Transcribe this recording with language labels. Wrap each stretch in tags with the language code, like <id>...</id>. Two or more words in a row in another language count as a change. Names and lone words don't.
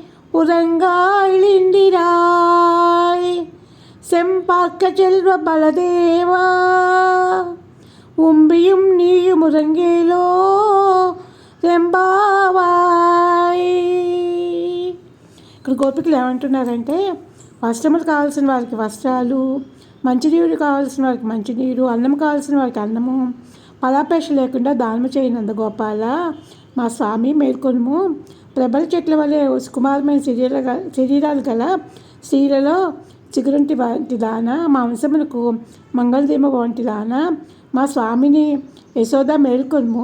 <ta>உறங்காயிழிந்திராய் செம்பார்க்க செல்வ பலதேவா உம்பியும் நீயும் உறங்கேலோ రెంబావాయ్.</ta> <te>ఇక్కడ గోపికలు ఏమంటున్నారంటే, వస్త్రములు కావాల్సిన వారికి వస్త్రాలు, మంచినీరు కావాల్సిన వారికి మంచినీరు, అన్నం కావాల్సిన వారికి అన్నము, పలాపేక్ష లేకుండా దానము చేయనంద గోపాల మా స్వామి మేల్కొనుము. ప్రబల చెట్ల వలె సుకుమారమైన శరీరాలు గల స్త్రీలలో చిగురుంటి వంటి దాన, మా వంశమునకు మంగళదీమ వంటి దాన మా స్వామిని యశోద మేల్కొనుము.</te>